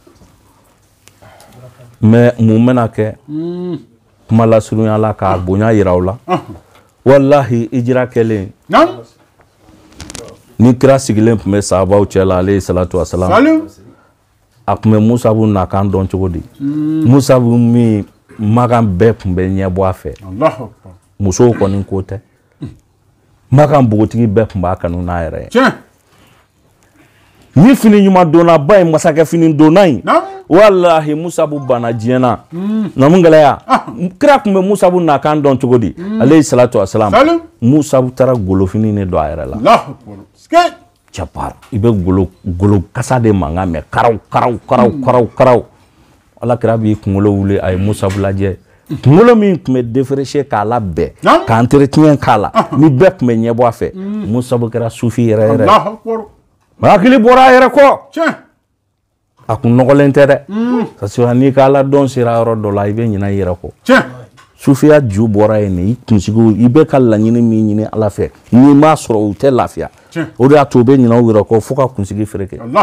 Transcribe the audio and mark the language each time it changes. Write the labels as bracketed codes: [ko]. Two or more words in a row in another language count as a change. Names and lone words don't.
[bm] mais mun bɛna kɛ kuma lasurunya la k'a bonya yira u la wallahi hijira kɛlen ni kira sigilen tun bɛ sahabaw cɛ la [ar] عليه الصلاة والسلام [bm] a tun bɛ Musa bu nakan dɔn cogo di Musa bu min makan bɛɛ tun bɛ ɲɛ bɔ a fɛ musow kɔni ko tɛ makan bogotigi bɛɛ tun b'a kanu n'a yɛrɛ ye ni fini ɲuman donna ba ye masakɛ fini donna in wallahi Musabu bana diɲɛna na mun gɛlɛya kira kun bɛ Musabu na kan dɔn cogo di [ar] عليه الصلاة والسلام [bm] Musabu taara golofini ne don a yɛrɛ la Japar i bɛ golo kasa de mankan mɛn karaw ala kira b'i kunkolo wuli a ye Musabu lajɛ kunkolo min tun bɛ défraîcher k'a labɛn ka entretien k'a la ni bɛɛ tun bɛ ɲɛbɔ a fɛ Musabu kɛra sufi yɛrɛ hakili bɔra a yɛrɛ kɔ a kun nɔgɔlen tɛ dɛ [fr] parce que [bm] n'i ka ala dɔn sera yɔrɔ dɔ la i bɛ ɲinɛ i yɛrɛ kɔ sufiya ju bɔra yen i kunsigiw i bɛ ka laɲini min ɲini ala fɛ n'i m'a sɔrɔ u tɛ lafiya o de y'a to u bɛ ɲinɛ u yɛrɛ kɔ fo ka kunsigi fereke